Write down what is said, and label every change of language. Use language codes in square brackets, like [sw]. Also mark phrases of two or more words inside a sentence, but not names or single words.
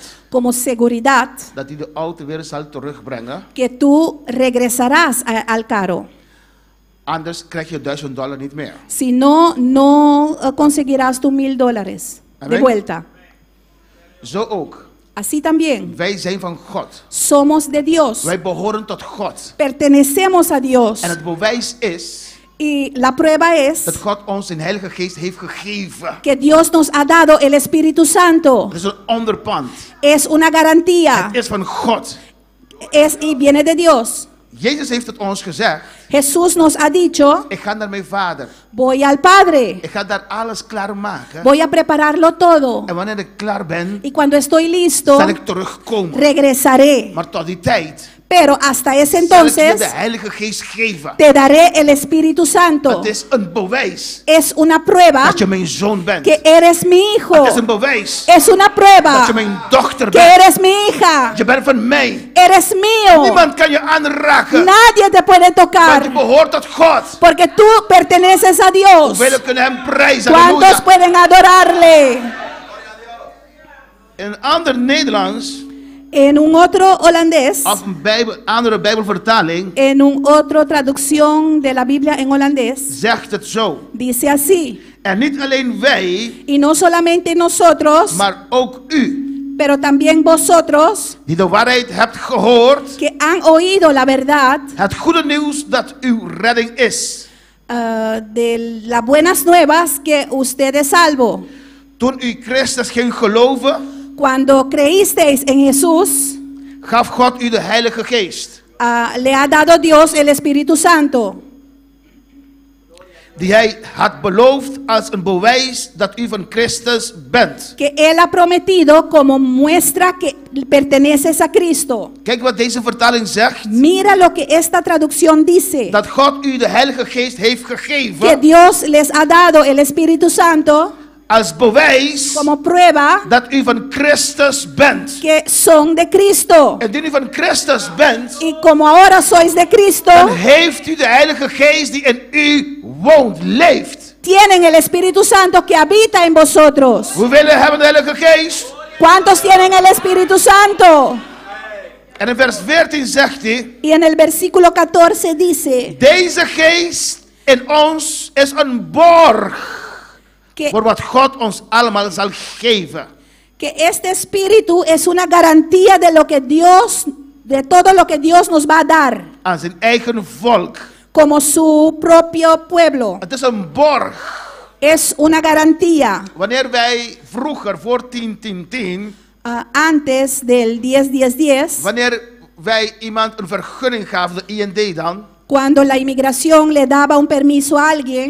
[es] como seguridad, [nl] dat hij de auto weer zal terugbrengen. [es] que tú regresarás al carro. [nl] Anders krijg je $1000 niet meer. [es] Si no, no conseguirás tus $1000 de Amén. vuelta. [nl] Zo ook. [es] Así también, [nl] Wij zijn van God. [es] somos de Dios, [nl] Wij behoren tot God. [es] pertenecemos a Dios. [nl] En het bewijs is [es] Y la prueba es [nl] dat God ons zijn Heilige Geest heeft gegeven. [es] que Dios nos ha dado el Espíritu Santo. [nl] Het is een onderpand. [es] Es una garantía, [nl] Het is van God. [es] y viene de Dios. [nl] Jezus heeft het ons gezegd. [es] Jesús nos ha dicho, [nl] Ik ga naar mijn Vader. [es] voy al Padre, [nl] Ik ga daar alles klaarmaken. [es] voy a prepararlo todo. [nl] En wanneer ik klaar ben, [es] Y cuando estoy listo, [nl] zal ik terugkomen. [es] regresaré. [nl] Maar tot die tijd [es] Pero hasta ese [nl] zal ik je [es] entonces, [nl] de Heilige Geest geven. [es] te daré el Espíritu Santo. [nl] Het is een bewijs [es] Es una prueba [nl] dat je mijn zoon bent. [es] que eres mi hijo. [nl] Het is een bewijs [es] Es una [nl] dat [es] prueba [nl] je mijn dochter [es] que [nl] bent. [es] eres mi hija. [nl] Je bent van mij. [es] Eres mío. [nl] Niemand kan je aanraken. [es] Nadie te puede [nl] Want je [es] tocar [nl] behoort tot God. [es] porque tú perteneces a Dios. [nl] Hoeveel kunnen hem prijzen? [es] ¿Cuántos [nl] Halleluja. [es] pueden adorarle? [nl] In een ander Nederlands, [es] En un otro holandés, [nl] of een andere Bijbelvertaling, [es] en un otro traducción de la Biblia en holandés, [nl] zegt het zo. [es] dice así: [nl] En niet alleen wij, [es] y no solamente nosotros, [nl] maar ook u, [es] pero también vosotros [nl] die de waarheid hebt gehoord, [es] que han oído la verdad [nl] het goede nieuws dat uw redding is. [es] de las buenas nuevas que usted es salvo. [nl] Toen u Christus ging geloven, [es] Cuando creísteis en Jesús, [nl] gaf God u de Heilige Geest, [es] le ha dado Dios el Espíritu Santo, [nl] die hij had beloofd als een bewijs dat u van Christus bent. [es] que Él ha prometido como muestra que perteneces a Cristo. [nl] Kijk wat deze vertaling zegt, [es] Mira lo que esta traducción dice, [nl] dat God u de Heilige Geest heeft [es] que [nl] gegeven [es] Dios les ha dado el Espíritu Santo [nl] als bewijs [es] como prueba [nl] dat u van Christus bent. [es] que son de Cristo. [nl] Indien u van Christus bent, [es] Y como ahora sois de Cristo, [nl] dan heeft u de Heilige Geest die in u woont, leeft. [es] tienen el Espíritu Santo que habita en vosotros. [nl] Hoeveel hebben de Heilige Geest? [es] ¿Cuántos tienen el Espíritu Santo? [nl] En in vers 14 zegt hij, [es] Y en el versículo 14 dice [nl] deze geest in ons is een borg [es] que, [nl] voor wat God ons allemaal zal geven. [es] que este Espíritu es una garantía de lo que Dios, de todo lo que Dios nos va a dar, [nl] Aan zijn eigen volk. [es] como su propio pueblo. [nl] Het is een borg. [es] Es una garantía. [nl] Wanneer wij vroeger, voor 10-10-10, [es] Antes del 10-10-10, [nl] wanneer wij iemand een vergunning gaven, de IND dan, [es] cuando la inmigración le daba un permiso a alguien,